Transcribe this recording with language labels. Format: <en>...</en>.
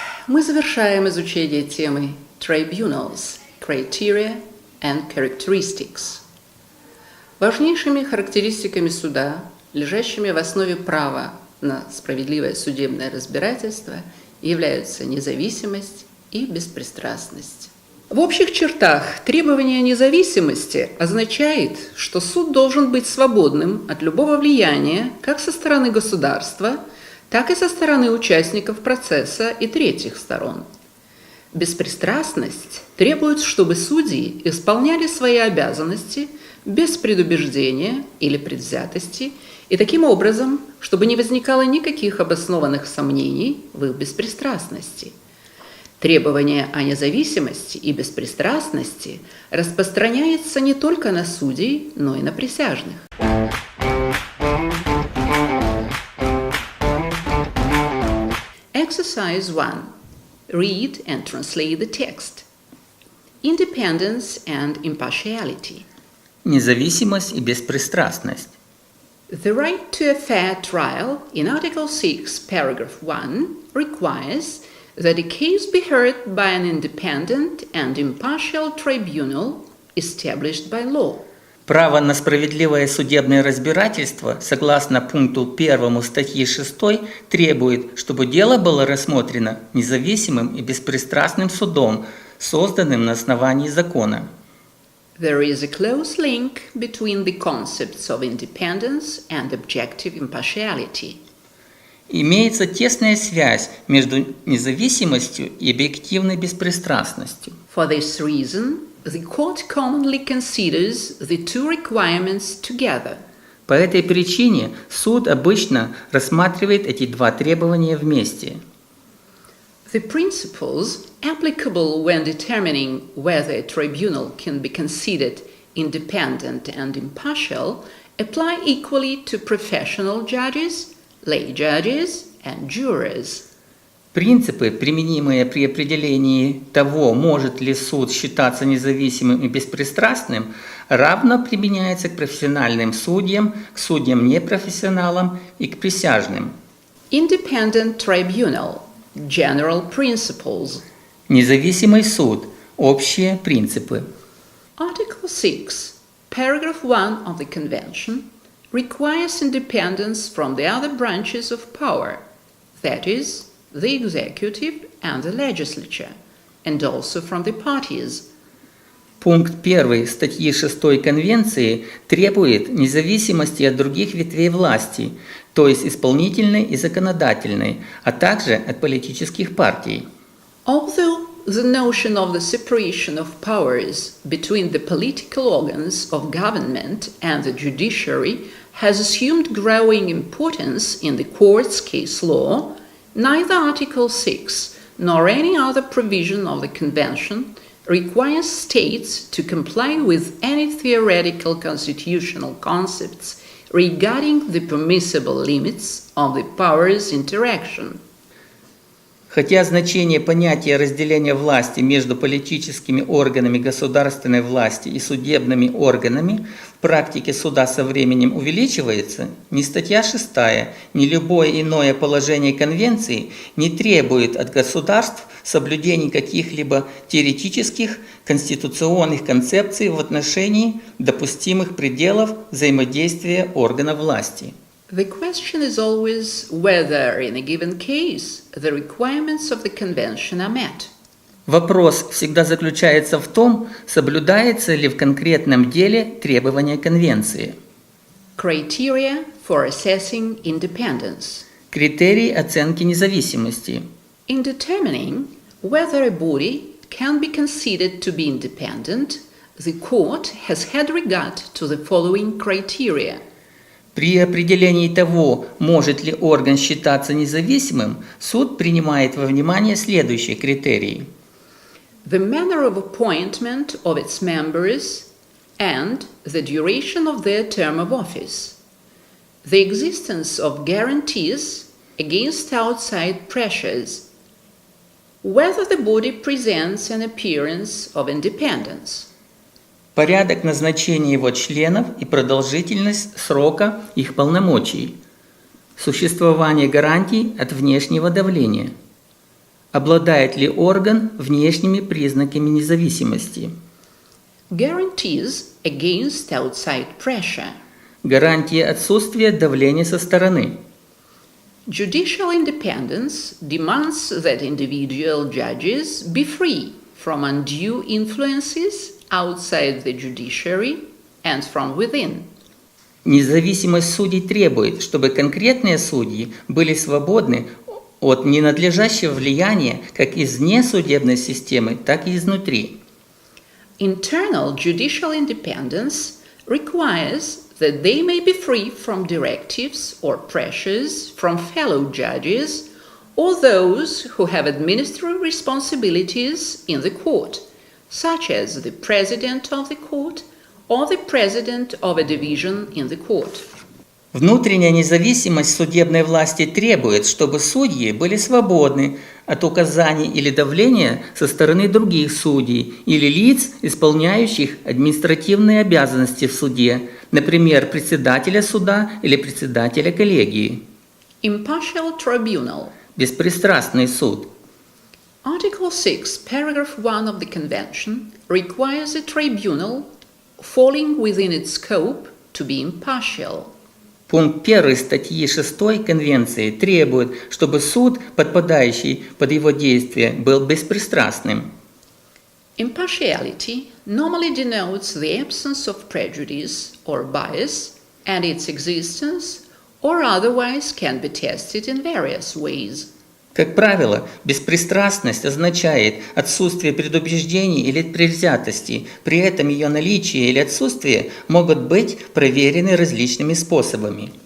<ru>Мы завершаем изучение темы</ru> <en>Tribunals, Criteria and Characteristics.</en> <ru>Важнейшими характеристиками суда, лежащими в основе права на справедливое судебное разбирательство, являются независимость и беспристрастность. В общих чертах требование независимости означает, что суд должен быть свободным от любого влияния как со стороны государства, так и со стороны участников процесса и третьих сторон. Беспристрастность требует, чтобы судьи исполняли свои обязанности без предубеждения или предвзятости и таким образом, чтобы не возникало никаких обоснованных сомнений в их беспристрастности. Требование о независимости и беспристрастности распространяется не только на судей, но и на присяжных.</ru> <en>Exercise 1. Read and translate the text. Independence and impartiality.</en> <ru>Независимость и беспристрастность.</ru> <en>The right to a fair trial in Article 6, paragraph 1 requires that a case be heard by an independent and impartial tribunal established by law.</en> <ru>Право на справедливое судебное разбирательство, согласно пункту 1 статьи 6, требует, чтобы дело было рассмотрено независимым и беспристрастным судом, созданным на основании закона.</ru> <en>There is a close link between the concepts of independence and objective impartiality.</en> <ru>Имеется тесная связь между независимостью и объективной беспристрастностью.</ru> <en>For this reason, the court commonly considers the two requirements together.</en> <ru>По этой причине суд обычно рассматривает эти два требования вместе.</ru> <en>The principles applicable when determining whether a tribunal can be considered independent and impartial apply equally to professional judges, lay judges and jurors.</en> <ru>Принципы, применимые при определении того, может ли суд считаться независимым и беспристрастным, равно применяются к профессиональным судьям, к судьям-непрофессионалам и к присяжным.</ru> <en>Independent tribunal. General principles.</en> <ru>Независимый суд. Общие принципы.</ru> <en>Article 6, paragraph 1 of the Convention requires independence from the other branches of power, that is, the executive and the legislature, and also from the parties.</en> <ru>Пункт 1 статьи 6 Конвенции требует независимости от других ветвей власти, то есть исполнительной и законодательной, а также от политических партий.</ru> <en>Although the notion of the separation of powers between the political organs of government and the judiciary has assumed growing importance in the court's case law, neither Article 6 nor any other provision of the Convention requires states to comply with any theoretical constitutional concepts regarding the permissible limits of the powers interaction.</en> <ru>Хотя значение понятия разделения власти между политическими органами государственной власти и судебными органами в практике суда со временем увеличивается, ни статья 6, ни любое иное положение Конвенции не требует от государств соблюдения каких-либо теоретических конституционных концепций в отношении допустимых пределов взаимодействия органов власти.</ru> <en>The question is always whether, in a given case, the requirements of the Convention are met.</en> <ru>Вопрос всегда заключается в том, соблюдается ли в конкретном деле требования Конвенции.</ru> <en>Criteria for assessing independence.</en> <ru>Критерии оценки независимости.</ru> <en>In determining whether a body can be considered to be independent, the court has had regard to the following criteria.</en> <ru>При определении того, может ли орган считаться независимым, суд принимает во внимание следующие критерии.</ru> <en>The manner of appointment of its members and the duration of their term of office. The existence of guarantees against outside pressures. Whether the body presents an appearance of independence.</en> <ru>Порядок назначения его членов и продолжительность срока их полномочий. Существование гарантий от внешнего давления. Обладает ли орган внешними признаками независимости?</ru> <en>Guarantees against outside pressure.</en> <ru>Гарантии отсутствия давления со стороны.</ru> <en>Judicial independence demands that individual judges be free from undue influences outside the judiciary and from within.</en> <ru>Независимость судей требует, чтобы конкретные судьи были свободны от ненадлежащего влияния как извне судебной системы, так и изнутри.</ru> <en>Internal judicial independence requires that they may be free from directives or pressures from fellow judges or those who have administrative responsibilities in the court, such as the president of the court or the president of a division in the court.</en> <ru>Внутренняя независимость судебной власти требует, чтобы судьи были свободны от указаний или давления со стороны других судей или лиц, исполняющих административные обязанности в суде, например, председателя суда или председателя коллегии.</ru> <en>Impartial tribunal.</en> <ru>Беспристрастный суд.</ru> <en>Article 6, paragraph 1 of the Convention requires a tribunal falling within its scope to be impartial.</en> <ru>Пункт 1 статьи 6 Конвенции требует, чтобы суд, подпадающий под его действие, был беспристрастным.</ru> <en>Impartiality normally denotes the absence of prejudice or bias, and its existence or otherwise can be tested in various ways.</en> <ru>Как правило, беспристрастность означает отсутствие предубеждений или предвзятости, при этом ее наличие или отсутствие могут быть проверены различными способами.</ru>